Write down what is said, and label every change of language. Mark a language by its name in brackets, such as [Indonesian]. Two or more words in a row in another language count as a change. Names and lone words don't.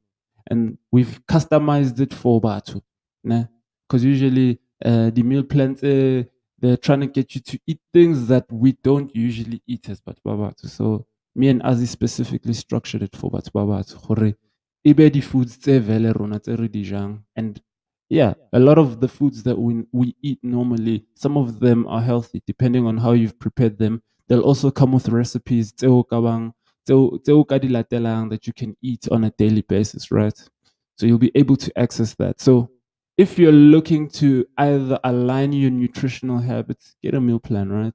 [English] And we've customized it for Batu. Because usually the meal plans, they're trying to get you to eat things that we don't usually eat as Batu. So me and Azi specifically structured it for Batu. [Southern Sotho] Ibe di foods tse vele rona tse re di jang, [English] and yeah, a lot of the foods that we eat normally, some of them are healthy depending on how you've prepared them. They'll also come with recipes that you can eat on a daily basis, right? So you'll be able to access that. So if you're looking to either align your nutritional habits, get a meal plan, right?